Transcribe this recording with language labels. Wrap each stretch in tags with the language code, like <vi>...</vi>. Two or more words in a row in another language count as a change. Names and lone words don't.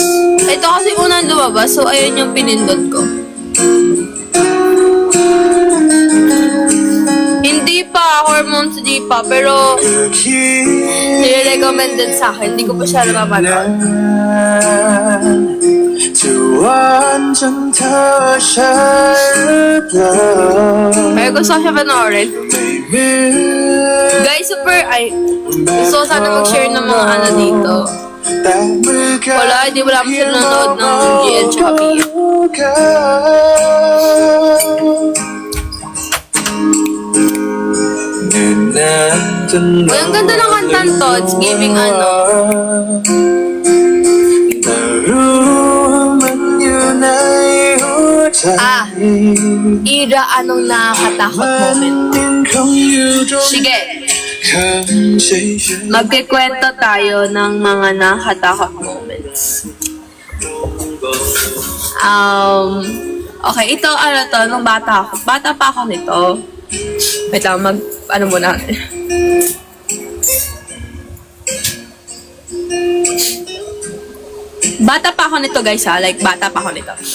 <tl>Ito kasi unang lumabas, so ayun yung pinindot ko. Hindi pa, hormones di pa, pero nire-recommended sa akin. Hindi ko pa siya napapanood.</tl> <th>จะหวานจนเธอใช่หรือเปล่า</th> <tl>Pero gusto ko siya panoorin.</tl> <th>ไม่เหมือน</th> <tl>Guys, super, gusto ko sana mag-share ng mga ano dito.</tl> <th>แต่มือกัน</th> <tl>Wala, hindi wala akong sila nanonood ng GL tsaka BL.</tl> <th>เนิ่นนานจน</th> <tl>Uy, ang ganda ng kantan to.</tl> <en>It's giving ano.</en> <th>แต่รู้มันอยู่ในหัวใจ</th> <tl>Ira, anong nakakatakot</tl> <th>มัน</th> <tl>moment?</tl> <th>ยังคงอยู่ตรง</th> <tl>Sige,</tl> <th>คำเฉยๆ</th> <tl>magkikwento tayo ng mga nakakatakot moments. Okay, ito, nung bata ako. Bata pa ako nito. Wait lang, muna. Bata pa ako nito, guys, ha? Like, bata pa ako nito.</tl>